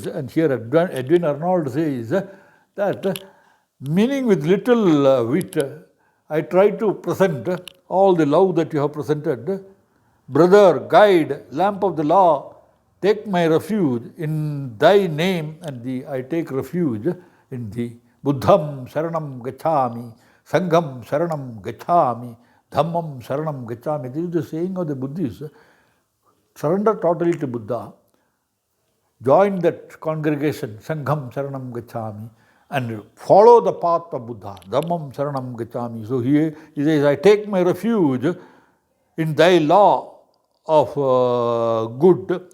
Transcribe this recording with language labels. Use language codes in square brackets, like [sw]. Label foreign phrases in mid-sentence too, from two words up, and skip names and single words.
[en] And here Edwin Arnold says that, meaning with little wit, I try to present all the love that you have presented. Brother, guide, lamp of the law, take my refuge in thy name, and I take refuge in thee. [pi] Buddham Sharanam Gacchami, Sangham Saranam Gacchami, Dhammam Saranam Gacchami. [en] This is the saying of the Buddhists. Surrender totally to Buddha. Join that congregation, [pi] Sangham Saranam Gacchami, [en] and follow the path of Buddha, [pi] Dhammam Saranam Gacchami. [en] So he says, I take my refuge in thy law of good.